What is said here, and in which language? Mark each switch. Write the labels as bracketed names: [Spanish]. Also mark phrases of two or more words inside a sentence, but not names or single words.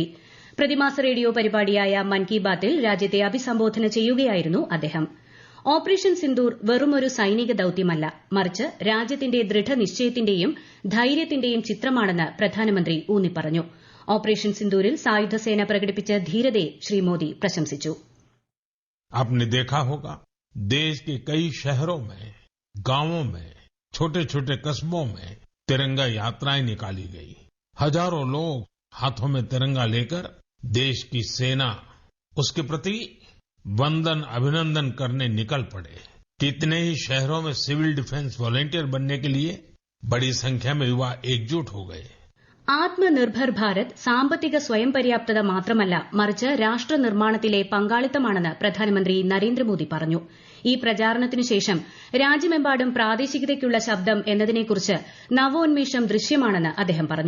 [Malayalam] പ്രതിമാസ റേഡിയോ പരിപാടിയായ മൻ കി ബാത്തിൽ രാജ്യത്തെ അഭിസംബോധന ചെയ്യുകയായിരുന്നു അദ്ദേഹം. ഓപ്പറേഷൻ സിന്ദൂർ വെറുമൊരു സൈനിക ദൌത്യമല്ല, മറിച്ച് രാജ്യത്തിന്റെ ദൃഢനിശ്ചയത്തിന്റെയും ധൈര്യത്തിന്റെയും ചിത്രമാണെന്ന് പ്രധാനമന്ത്രി ഊന്നിപ്പറഞ്ഞു. ഓപ്പറേഷൻ സിന്ദൂരിൽ സായുധസേന പ്രകടിപ്പിച്ച ധീരതയെ ശ്രീ മോദി പ്രശംസിച്ചു. [Hindi] आपने देखा होगा, देश के कई शहरों में, गांवों में, छोटे छोटे कस्बों में तिरंगा यात्राएं निकाली गई. हजारों लोग हाथों में तिरंगा लेकर देश की सेना, उसके प्रति वंदन अभिनंदन करने निकल पड़े. कितने ही शहरों में [English] civil defence volunteer [Hindi] बनने के लिए बड़ी संख्या में युवा एकजुट हो गए. [Malayalam] ആത്മനിർഭർ ഭാരത് സാമ്പത്തിക സ്വയം പര്യാപ്തത മാത്രമല്ല, മറിച്ച് രാഷ്ട്ര നിർമ്മാണത്തിലെ പങ്കാളിത്തമാണെന്ന് പ്രധാനമന്ത്രി നരേന്ദ്രമോദി പറഞ്ഞു. ഈ പ്രചാരണത്തിനുശേഷം രാജ്യമെമ്പാടും പ്രാദേശികതയ്ക്കുള്ള ശബ്ദം എന്നതിനെക്കുറിച്ച് നവോന്മേഷം ദൃശ്യമാണെന്ന് അദ്ദേഹം പറഞ്ഞു.